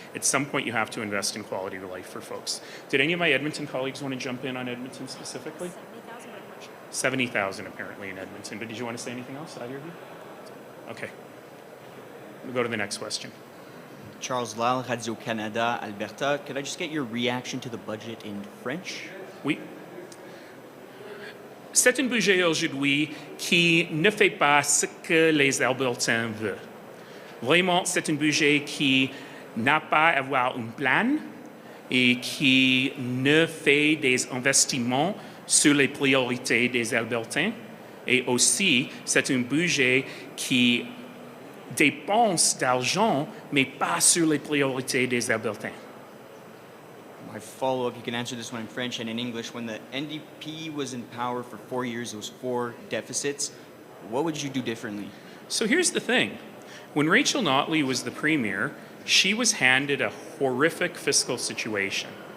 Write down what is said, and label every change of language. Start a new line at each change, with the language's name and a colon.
English: At some point, you have to invest in quality of life for folks. Did any of my Edmonton colleagues want to jump in on Edmonton specifically? 70,000, I'm not sure. 70,000 apparently in Edmonton. But did you want to say anything else, either of you? Okay. We'll go to the next question. Charles Lal, Radio-Canada, Alberta. Could I just get your reaction to the budget in French?
French: Oui. C'est un budget aujourd'hui qui ne fait pas ce que les Albertains veulent. Vraiment, c'est un budget qui n'a pas à avoir un plan et qui ne fait des investissements sur les priorités des Albertains. Et aussi, c'est un budget qui dépense d'argent, mais pas sur les priorités des Albertains.
English: My follow-up, you can answer this one in French and in English. When the NDP was in power for 4 years, it was 4 deficits. What would you do differently? So here's the thing. When Rachel Notley was the premier, she was handed a horrific fiscal situation.